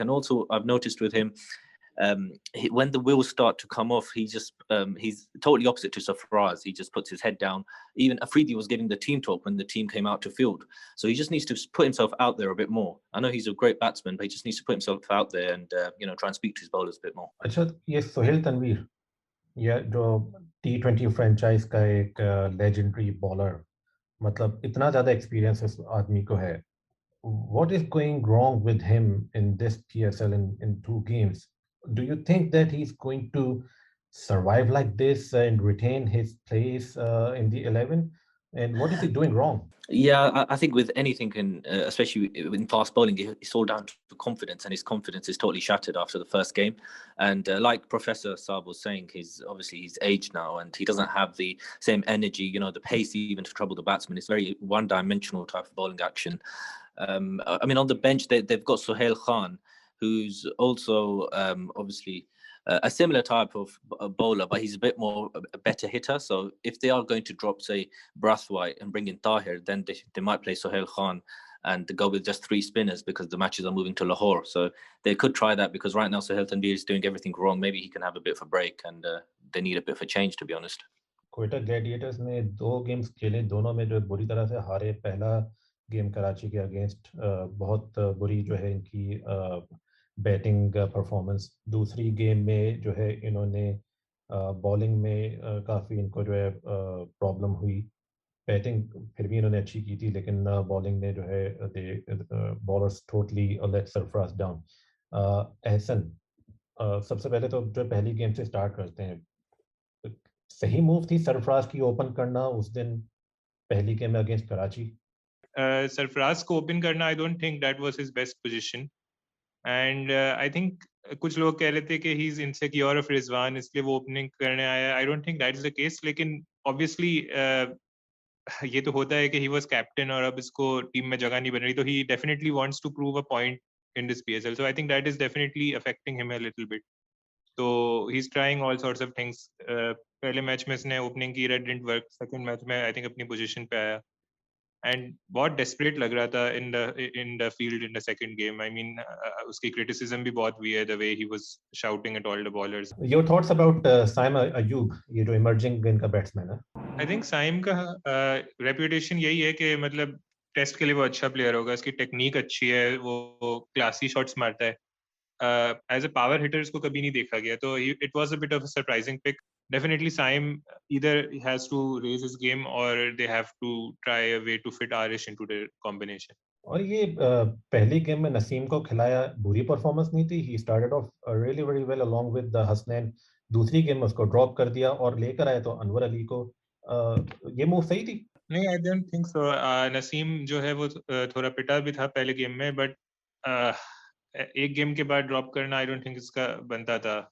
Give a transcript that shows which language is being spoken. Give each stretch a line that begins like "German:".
English: And also, I've noticed with him, when the wheels start to come off, he's totally opposite to Safraz. He just puts his head down. Even Afridi was giving the team talk when the team came out to field. So he just needs to put himself out there a bit more. I know he's a great batsman, but he just needs to put himself out there and try and speak to his bowlers a bit more.
Hindi: अच्छा, ये सोहेल तनवीर, ये जो T20 franchise का एक legendary bowler, मतलब इतना ज़्यादा experience इस आदमी को है,
English: what is going wrong with him in this PSL in 2 games? Do you think that he's going to survive like this and retain his place in the 11? And what is he doing wrong? Yeah, I think with anything, especially in fast bowling, it's all down to confidence, and his confidence is totally shattered after the first game. And like Professor Saab was saying, he's aged now, and he doesn't have the same energy, the pace even to trouble the batsman. It's very one-dimensional type of bowling action. I mean, on the bench, they've got Sohail Khan, who's also obviously a similar type of bowler, but he's a bit more a better hitter. So if they are going to drop, say, Brathwaite and bring in Tahir, then they might play Sohail Khan and go with just 3 spinners because the matches are moving to Lahore. So they could try that, because right now Sohail Tanvir is doing everything wrong. Maybe he can have a bit of a break, and they need a bit of a change, to be honest.
Hindi: Quetta Gladiators ने 2 games खेले, दोनों में जो बुरी तरह से हारे। पहला गेम कराची के अगेंस्ट बहुत बुरी जो है इनकी बैटिंग परफॉर्मेंस। दूसरी गेम में जो है इन्होंने बॉलिंग में काफ़ी इनको जो है प्रॉब्लम हुई। बैटिंग फिर भी इन्होंने अच्छी की थी, लेकिन बॉलिंग में जो है bowlers totally late Sarfaraz down. Ehsan, सबसे पहले तो जो पहली गेम से स्टार्ट करते हैं, सही मूव थी सरफराज की ओपन करना उस दिन पहली गेम में अगेंस्ट कराची? सरफराज को ओपन करना,
English: I don't think that was his best position,
Hindi: and I think कुछ लोग कह रहे थे कि
English: he is insecure of
Hindi: Rizwan, इसलिए वो ओपनिंग करने आया।
English: I don't think that is the case,
Hindi: लेकिन ऑब्वियसली ये तो होता है कि
English: he was captain
Hindi: और अब इसको टीम में जगह नहीं बन रही, तो
English: He definitely wants to prove a point in this PSL, so I think that is definitely affecting him a little bit. So he's trying all sorts of things.
Hindi: पहले मैच में इसने ओपनिंग की,
English: That didn't work.
Hindi: Second match में I think अपनी position पे आया, and बहुत desperate लग रहा था
English: In the field in the second game. I mean
Hindi: उसकी क्रिटिसिज्म भी बहुत हुई है,
English: The way he was shouting at all the bowlers. Your thoughts about
Hindi: Saim Ayub, ये जो इमर्जिंग इनका बैट्समैन है? आई थिंक साइम का रेपुटेशन यही है कि मतलब टेस्ट के लिए वो अच्छा प्लेयर होगा, इसकी टेक्निक अच्छी है, वो क्लासी शॉट्स मारता है।
English: as a power hitter
Hindi: इसको कभी नहीं देखा गया, तो
English: It was a bit of a surprising pick. Definitely Saim either has to raise his game or they have to try a way to fit Arish into the combination.
Hindi: और ये पहली game में नसीम को खिलाया, बुरी परफॉर्मेंस नहीं थी।
English: He started off really very well along with Hasnain.
Hindi: दूसरी गेम में उसको ड्रॉप कर दिया और लेकर आए तो अनवर अली को। ये मूव सही थी? नहीं,
English: I don't think so.
Hindi: Naseem जो है वो थोड़ा पिटा भी था पहले गेम में, बट एक गेम के बाद ड्रॉप करना
English: I don't think
Hindi: इसका बनता था।